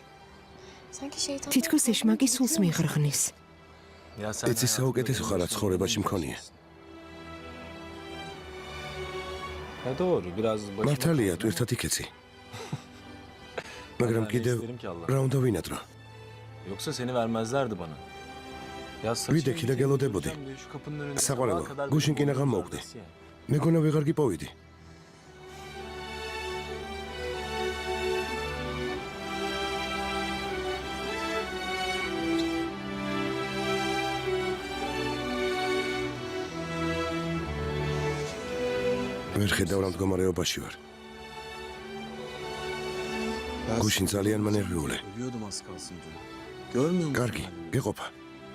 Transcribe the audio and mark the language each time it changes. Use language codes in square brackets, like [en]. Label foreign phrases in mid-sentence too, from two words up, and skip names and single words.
[ka] თითქოს ეშმაკი სულს მიღრღნის. ეცი საუკეთესო ხარ რაც ცხოვრებაში მქონია. მართალია ტვირთად იქეცი. მაგრამ კიდევ რა უნდა ვინადრო? [tr] Yoksa seni vermezlerdi bana. [ka] ვიდექი და გელოდებოდი. საყვარელო, გუშინ კი ნაღამ მოვკვდი. მეგონა ვეღარ გიპოვიდი. ვერ ხედავ რა მდგომარეობაში ვარ. გუშინ ძალიან მანერვიულე. [tr] Ölüyordum az kalsın diye. Görmüyor musun? [ka] კარგი, გეყოფა.